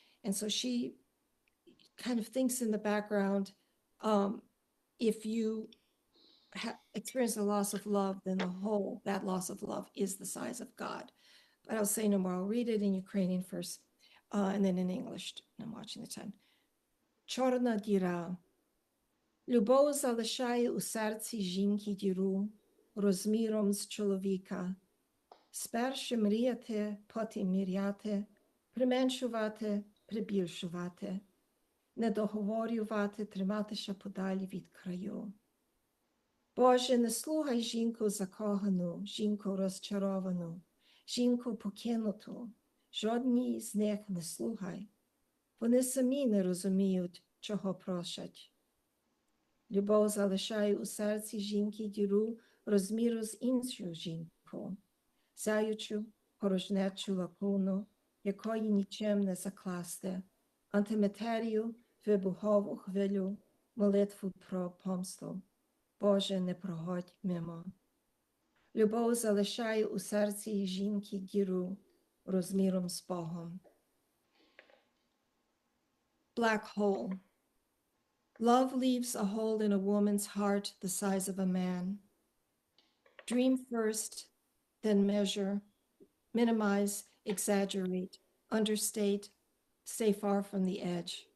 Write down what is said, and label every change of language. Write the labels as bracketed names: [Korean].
[English] And so she kind of thinks in the background, if you experience the loss of love, then the whole, that loss of love is the size of God. But I'll say no more. I'll read it in Ukrainian first, and then in English. I'm watching the time. [Ukrainian] Чорна діра. Любов залишає у серці жінки діру розміром з чоловіка. Спершу мріяти, потім міряти, применшувати, прибільшувати, не договорювати, триматися подалі від краю. Боже, не слухай жінку закохану, жінку розчаровану, жінку покинуту. Жодній з них не слухай. Вони самі не розуміють, чого просять. Любов залишає у серці жінки діру розміру з іншою жінкою, сяючу порожнечу лакуну, якої нічим не закласти, антиматерію, вибухову хвилю, молитву про помсту. Боже, не проходь мимо. Любов залишає у серці жінки діру розміром з Богом. [English] Black hole. Love leaves a hole in a woman's heart the size of a man. Dream first, then measure, minimize, exaggerate, understate, stay far from the edge.